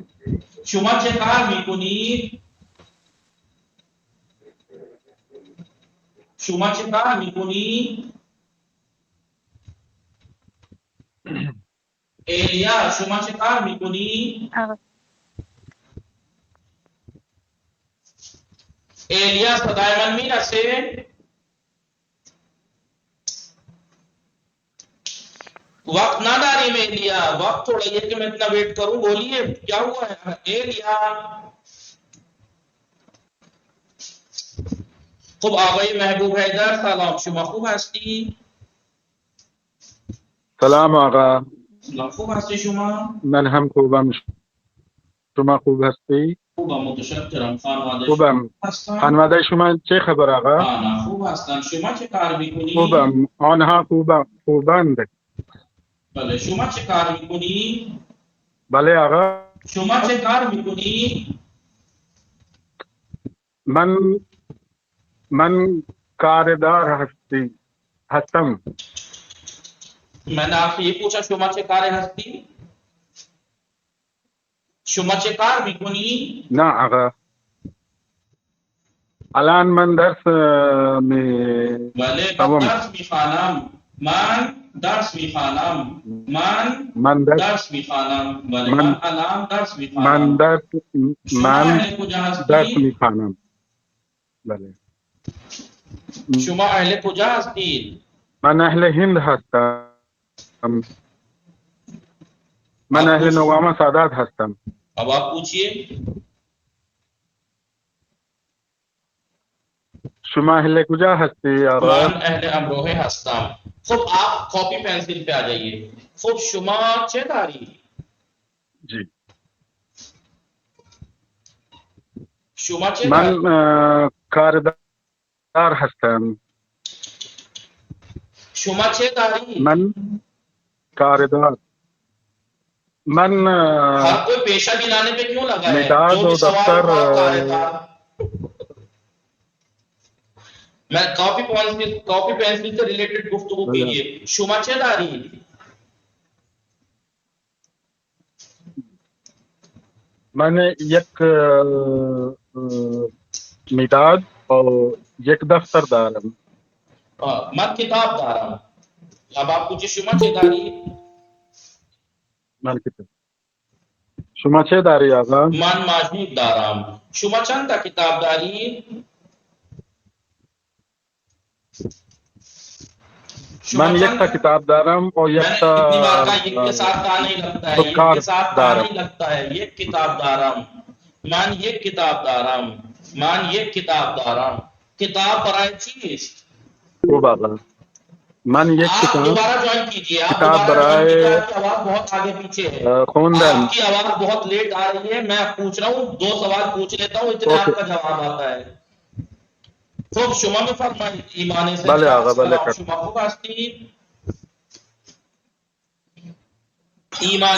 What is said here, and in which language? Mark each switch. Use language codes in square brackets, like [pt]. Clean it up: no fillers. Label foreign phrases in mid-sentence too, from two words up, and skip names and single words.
[fa] شما چه کار میکنی؟ شما چه کار میکنی؟ ایلیا شما چه کار میکنی؟ ایلیا صدای من میرسه؟ [ur] وقت نہ ڈالیں ایلیا، وقت تھوڑا یہ کہ میں اتنا ویٹ کروں. بولیے کیا ہوا ہے ایلیا؟ [fa] خب آقای محبوب حیدر سلام، شما خوب هستی؟ سلام آقا. سلام، خوب هستی شما؟ من هم خوبم. شما خوب هستی؟ خوبم متشکرم. خانواده خوبم. شما هستن؟ خانواده شما چه خبر آقا؟ آنا خوب هستن. شما چه کار میکنی؟ خوبم. آنها خوبند. بله. شما چه کار میکنی؟ بله آقا. شما چه کار میکنی؟ من کاردار هستم. [ur] میں نے آپ سے یہ پوچھا [fa] شما چه کار هستی؟ شما چه کار میکنی؟ نه آقا. الان من درس می بله تمام. درس میخوانم. من درس میخوانم. من درس میخوانم. بله من الان درس میخوانم. من شما اهل کجا درس هستی؟ میخوانم. بله. شما اهل کجا هستید؟ من اهل هند هستم. من اهل نوام سادات هستم. [ur] اب آپ پوچھئے. [fa] شما اهل کجا هستی آقا؟ من اهل امروه هستم. [ur] خب آپ کاپی پنسل پہ آ جائیے. [fa] خب شما چه داری؟ [ur] جی. [fa] شما چه من داری؟ کاردار هستم. شما چه داری؟ من کاردار. من [ur] ہر کوئی پیشہ گنانے پہ کیوں لگا ہے؟ [fa] مداد [ur] جو بھی [fa] و [ur] سوال [fa] دفتر [ur] ہوگا کاردار. میں کاپی پینسل سے ریلیٹڈ گفتگو کیجیے. [fa] شما چه داری؟ من یک مداد اور یک دفتر دارم. من کتاب دارم. [ur] اب آپ پوچھیں [fa] شما چه داری؟ من کتاب. شما چه داری آقا؟ من ماجود دارم. شما چند تا کتاب داری؟ من یک تا کتاب دارم اور یک تا [ur] اتنی بار کا یک کے ساتھ کہا نہیں لگتا ہے. یک کے ساتھ کہا نہیں لگتا ہے. [fa] یک کتاب دارم. من یک کتاب دارم. من یک کتاب دارم. کتاب برای چیست؟ خوب آقا. من یک [ur] آپ [fa] کتاب [ur] دوبارہ جوائن کیجیے. آپ [fa] کتاب [ur] دوبارہ جوائن کیجیے. [fa] برائے [ur] آپ کی آواز بہت آگے پیچھے ہے. [fa] خوندن. [ur] آپ کی آواز بہت لیٹ آ رہی ہے. میں پوچھ رہا ہوں 2 سوال پوچھ لیتا ہوں اتنے آپ کا جواب آتا ہے. [fa] خب شما بفرمایید. [ur] ایمان سے [fa] بله آقا بله. شما خوب هستید؟ ایمان